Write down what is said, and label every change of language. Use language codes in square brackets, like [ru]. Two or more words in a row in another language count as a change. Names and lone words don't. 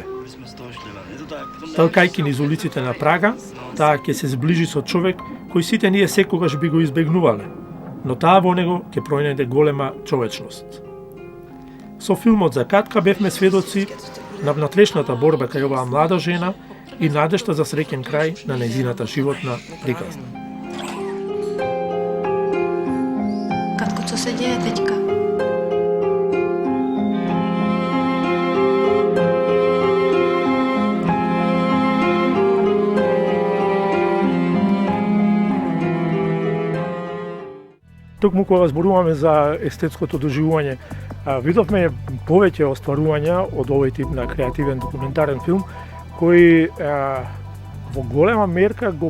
[mk] Тркајќи низ улиците на Прага, таа ќе се зближи со човек кој сите ние секогаш би го избегнувале, но таа во него ќе пронајде голема човечност. Со филмот за Катка бевме сведоци на внатрешната борба кај оваа млада жена и надежта за среќен крај на нејзината животна приказна. [cs] Katko, co se děje teďka? [mk] Токму кога зборуваме за естетското доживување, видовме повеќе остварувања од овој тип на креативен документарен филм, кои во голема мерка го